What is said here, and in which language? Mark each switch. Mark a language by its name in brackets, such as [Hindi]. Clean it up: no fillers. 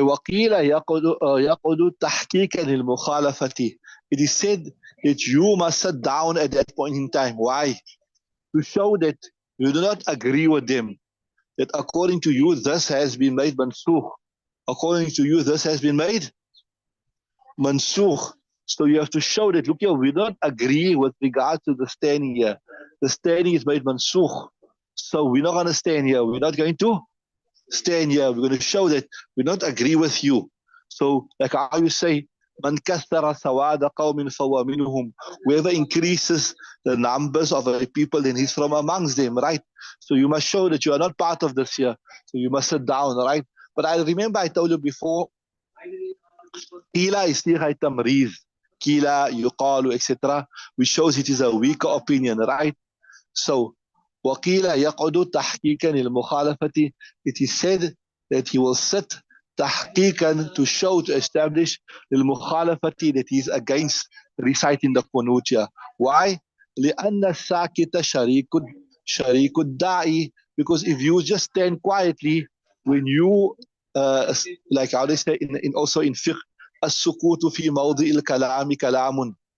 [Arabic] وقيل يقعد تحقيقا للمخالفة. [English] It is said that you must sit down at that point in time. Why? To show that you do not agree with them. That according to you, this has been made mansukh. According to you, this has been made mansukh. So you have to show that, look here, we don't agree with regard to the standing here. The standing is made mansukh. So we're not going to stand here. We're not going to stand here. We're going to show that we don't agree with you. So like how you say, [Arabic] Man kathara sawada qawmin fawa minhum. [English] Whoever increases the numbers of a people, then he's from amongst them, right? So you must show that you are not part of this here. So you must sit down, right? But I remember I told you before, Kila is still tamriz. Kila, yuqalu, etc. Which shows it is a weaker opinion, right? So [Arabic] وقيل يقعد تحقيقا للمخالفة. [English] It is said that he will sit [Arabic] تحقيقا, [English] to show, to establish [Arabic] للمخالفة, [English] that he is against reciting the Qunut. Why? [Arabic] لأن الساكت شريك الداعي. [English] Because if you just stand quietly, when you like how they say in also in fiqh, [Arabic] السكوت في موضع الكلام كلام.